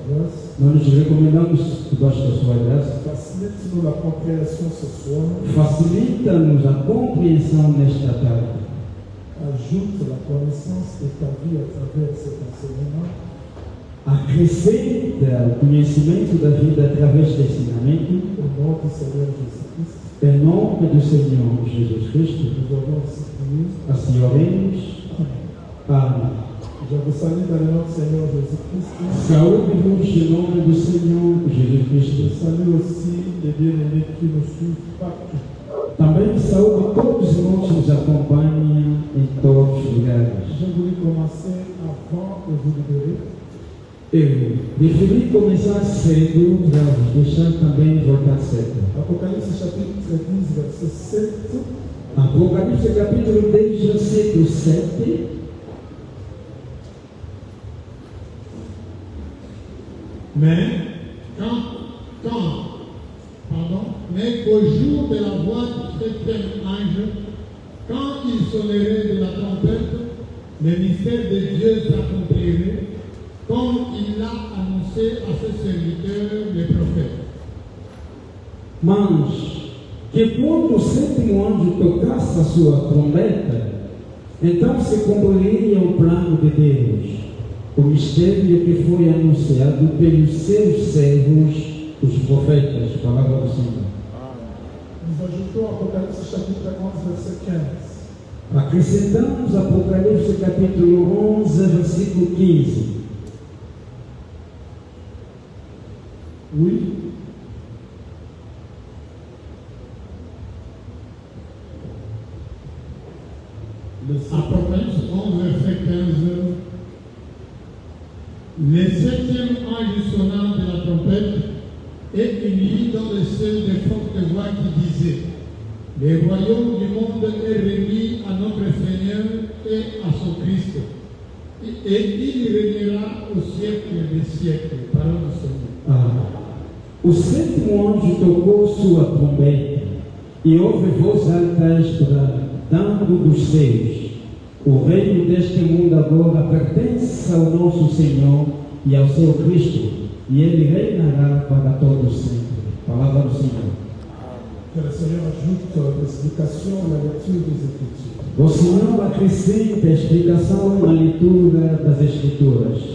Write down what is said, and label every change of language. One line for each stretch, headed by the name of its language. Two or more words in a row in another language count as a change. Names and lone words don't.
French: grâce.
Portuguese: Nós nos recomendamos debaixo da sua graça.
French: Facilite-nous la compréhension ce soir.
Portuguese: Facilita-nos a compreensão nesta tarde.
French: Ajoute la connaissance de ta vie à travers cet enseignement.
Portuguese: Acrescenta o conhecimento da vida através desse ensinamento.
French: Au nom du Seigneur Jésus-Christ.
Portuguese: Em nome do Senhor Jesus Cristo.
French: Nous avons ainsi prié.
Portuguese: Assim oremos. Amém.
French: Je vous salue dans le nom du Seigneur Jésus-Christ.
Portuguese: Saúde-vos em nome do Senhor Jesus Cristo.
French: Je salue aussi les bien-aimés qui nous suivent partout.
Portuguese: Também saúde todos os irmãos que nos acompanham em todos os lugares.
French: Je voulais commencer avant de vous libérer.
Portuguese: Eu preferi começar cedo para vos deixar também voltar cedo.
French: Apocalypse chapitre 10, verset 7.
Portuguese: Apocalipse capítulo 10, versículo 7.
French: Mais qu'au jour de la voix du septième ange, quand il sonnerait de la trompette, le mystère de Dieu s'accomplirait, comme il l'a annoncé à ses serviteurs, les prophètes.
Portuguese: Mas que quando o sétimo anjo tocasse a sua trombeta, então se cumpriria o plano de Deus, o mistério que foi anunciado pelos seus servos, os profetas. Palavra do Senhor.
French: Nous ajoutons Apocalypse chapitre 11, verset 15.
Portuguese: Acrescentamos Apocalipse capítulo 11, versículo 15.
French: Oui. Apocalypse 11, verset 15. Le septième ange sonna de la trompette, et il y eut dans le ciel de fortes voix qui disaient: le royaume du monde est remis à notre Seigneur et à son Christ, et il régnera au siècle des siècles. Parole du Seigneur.
Portuguese: O sétimo anjo tocou sua trombeta, e houve voz altas bradando dos céus: o reino deste mundo agora pertence ao nosso Senhor e ao seu Cristo, e ele reinará para todos sempre. Palavra do Senhor.
French: Que le Seigneur ajoute l'explication à la lecture des Écritures.
Portuguese: O Senhor acrescenta a explicação na leitura das Escrituras.